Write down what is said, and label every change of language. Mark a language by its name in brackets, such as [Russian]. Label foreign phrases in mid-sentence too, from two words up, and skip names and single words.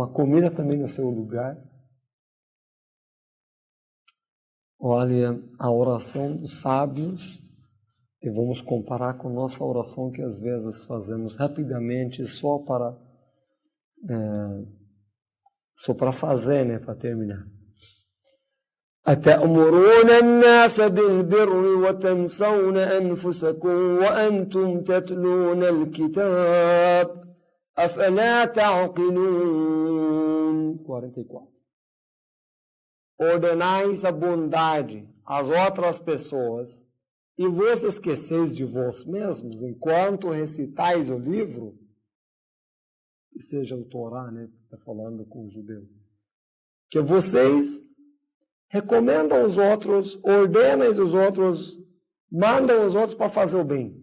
[Portuguese] A comida também no seu lugar. Olha, a oração dos sábios, e vamos comparar com nossa oração que às vezes fazemos rapidamente só para fazer, né, para terminar. [Arabic] أتأمرون الناس بالبر وتنسون أنفسكم وأنتم تتلون الكتاب أفلا تعقلون 44. [Portuguese] Ordenais a bondade às outras pessoas e vos esqueceis de vós mesmos enquanto recitais o livro, que seja o Torá, né, está falando com o judeu, que vocês recomendam os outros, ordenam os outros, mandam os outros para fazer o bem.